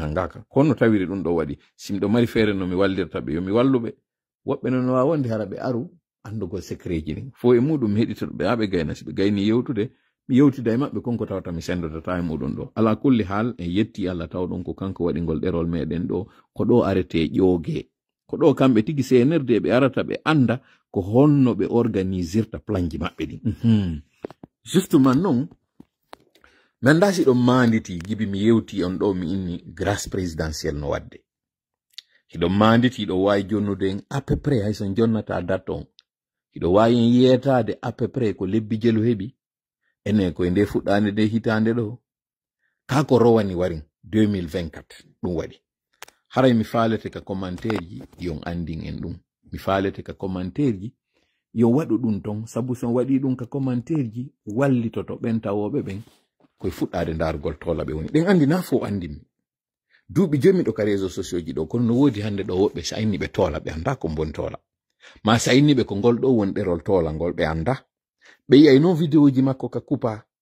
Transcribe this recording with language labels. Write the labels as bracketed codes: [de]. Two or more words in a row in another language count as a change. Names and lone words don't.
[ff] nangaka kono tawiri ɗum ɗo waɗi simɗo mari feere no mi wallirta ɓe yo mi walluɓe woɓɓe non wawa wonde hara ɓe aru andugol secret ji ɗin fo e muɗum heɗitoɗo ɓe ha ɓe gayna si ɓe gayni yewtude mi yewtida e maɓɓe konko tawata mi sendotata e muɗum ɗo ala kulli haal en yetti Allah tawɗon ko kanko waɗi ngol ɗerol meɗen ɗo ko ɗo arete ƴooge ko ɗo kamɓe tigi senerde ɓe arata ɓe anda ko honno ɓe organisirta plan ji maɓɓe ɗin justement non mi anda si ɗon manditi gibi mi yewti on ɗo mi inni [fr] grâce présidentielle [ff] no wadde hiɗon manditi ɗo wawi jonnude en [fr] à peu près [ff] hay son jonnata date on hiɗo wawi en yetade à [fr] peu près [ff] ko lebbi jelu heɓi ene koye nde fuɗɗande nde hitande ɗo ka ko rowani warin 2024 ɗum waɗi haray mi falete ka commentaire ji yon andin en ɗum mi falete ka commentaire ji yo waɗu ɗum ton sabu son waɗi ɗum ka commentaire ji wallitoto ɓen tawoɓe ɓen koye fuɗɗade ndargol tola ɓe woni ɗen andi na fo andinmi duuɓi jomi ɗo ka [fr] réseaux sociaux [ff] ji ɗo kono no woodi hande ɗo woɓɓe sa inni ɓe tola ɓe anda ko bon tola ma sa inni ɓe ko ngol ɗo won ɗerol tola ngol ɓe anda ɓe yiyay non vidéo ji makko ka kupa